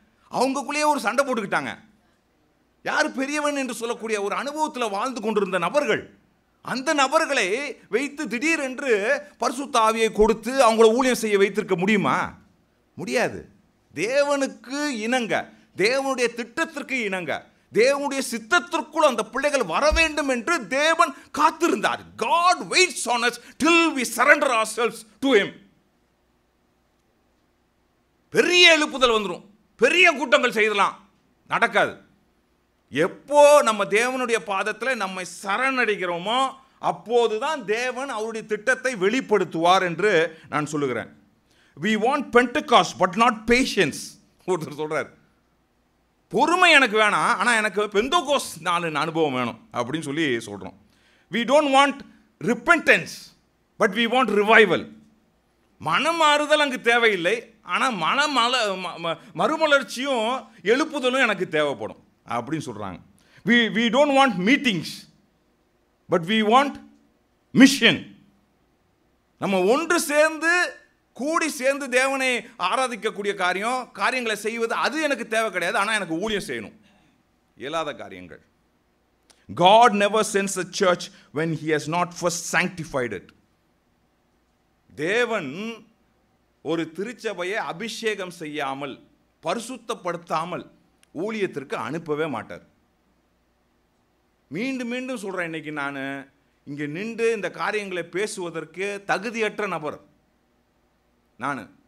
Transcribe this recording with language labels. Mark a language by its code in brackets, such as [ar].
[ta] அவங்களுக்குள்ளேயே ஒரு சண்டை போட்டுக்கிட்டாங்க. யார் பெரியவன் என்று சொல்லக்கூடிய ஒரு அனுபவத்தில் வாழ்ந்து கொண்டிருந்த நபர்கள், அந்த நபர்களை வைத்து திடீரென்று பரிசுத்த ஆவியை கொடுத்து அவங்கள ஊழியம் செய்ய வைத்திருக்க முடியுமா? முடியாது. தேவனுக்கு இணங்க, தேவனுடைய திட்டத்திற்கு இணங்க, தேவனுடைய சித்தத்திற்குள் அந்த பிள்ளைகள் வர வேண்டும் என்று தேவன் காத்திருந்தார். [en] God waits on us till we surrender ourselves to him. [ta] பெரிய எழுப்புதல் வந்துடும், பெரிய கூட்டங்கள் செய்யலாம், நடக்காது. எப்போ நம்ம தேவனுடைய பாதத்தில் நம்மை சரணடைகிறோமோ அப்போதுதான் தேவன் அவருடைய திட்டத்தை வெளிப்படுத்துவார் என்று நான் சொல்லுகிறேன். [en] We want Pentecost but not patience. [ta] ஒருத்தர் சொல்றார், பொறுமை எனக்கு வேணாம், ஆனால் எனக்கு பெந்தோகோஸ் அனுபவம் வேணும் அப்படின்னு சொல்லி சொல்கிறோம். [en] We don't want repentance but we want revival. [ta] மனம் மாறுதல் அங்கு தேவையில்லை, ஆனால் மறுமலர்ச்சியும் எழுப்புதலும் எனக்கு தேவைப்படும் அப்படின்னு சொல்கிறாங்க. [en] We don't want meetings but we want mission. [ta] நம்ம ஒன்று சேர்ந்து கூடி சேர்ந்து தேவனை ஆராதிக்கக்கூடிய காரியங்களை செய்வது அது எனக்கு தேவை கிடையாது, ஆனால் எனக்கு ஊழியம் செய்யணும். இயலாத காரியங்கள். [en] God never sends a church when he has not first sanctified it. [ta] தேவன் ஒரு திருச்சபையை அபிஷேகம் செய்யாமல் பரிசுத்தப்படுத்தாமல் ஊழியத்திற்கு அனுப்பவே மாட்டார். மீண்டும் மீண்டும் சொல்கிறேன், இன்னைக்கு நான் இங்கே நின்று இந்த காரியங்களை பேசுவதற்கு தகுதியற்ற நபர் நான்.